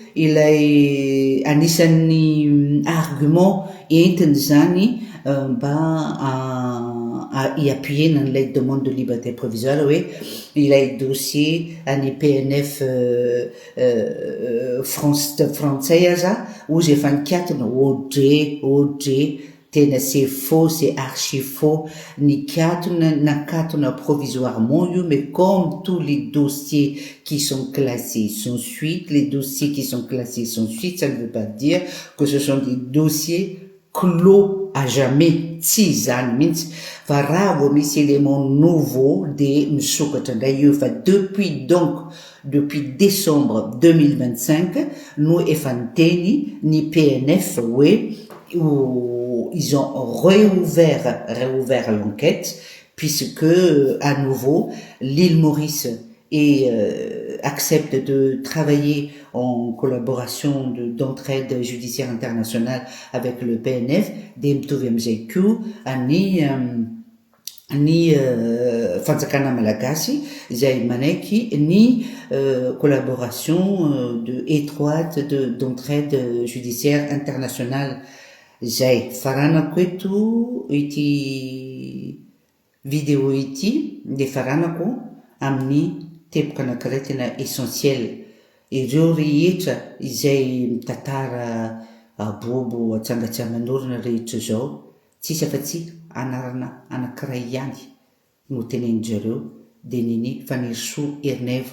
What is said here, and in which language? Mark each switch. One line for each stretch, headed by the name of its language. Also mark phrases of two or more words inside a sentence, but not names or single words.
Malagasy: ilay anisan'ny argument entiny zany mba iappuyer n'ilay
French: demande de liberté provisoire
Malagasy: hoe ilay dossier any PNF français aza ozy efa nikatona OG tena
French: c'est faux, c'est archi faux. Nakatona provisoirement, mais comme tous les dossiers qui sont classés sans suite, les dossiers qui sont classés sans suite, ça ne veut pas dire que ce sont des dossiers clos à jamais.
Malagasy: Misy
French: élément nouveau
Malagasy: de misokatra d'ailleurs
French: depuis décembre 2025 nous
Malagasy: efa niteny ni PNF
French: où ils ont réouvert l'enquête puisque à nouveau l'île Maurice et accepte de travailler en collaboration d'entraide judiciaire internationale avec le PNF,
Malagasy: dia mitovy am'izay koa ny fanjakana malagasy izay manaiky ny
French: collaboration étroite d'entraide judiciaire internationale zay.
Malagasy: Faranako eto ity vidéo ity de faranako amin'ny teboka anankiray tena essentiel. Ireo rehetra izay mitantara abobo atsangatsanganorina rehetra zao tsisy afa-tsy anarana anankiray ihany no tenenindreo de nini Fanirisoa Herinevo.